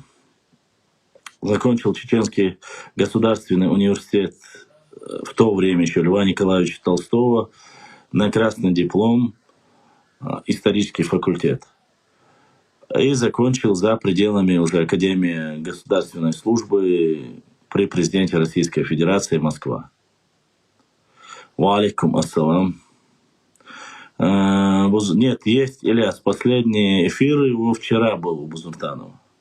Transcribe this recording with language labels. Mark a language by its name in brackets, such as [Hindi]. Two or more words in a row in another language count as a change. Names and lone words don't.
[Russian] Закончил Чеченский государственный университет в то время еще Льва Николаевича Толстого на красный диплом, исторический факультет. И закончил за пределами уже Академии государственной службы при президенте Российской Федерации Москва. [Arabic] وعليكم السلام. [Russian] Нет, есть, Ильяс, последний эфир его вчера был у Бузуртанова.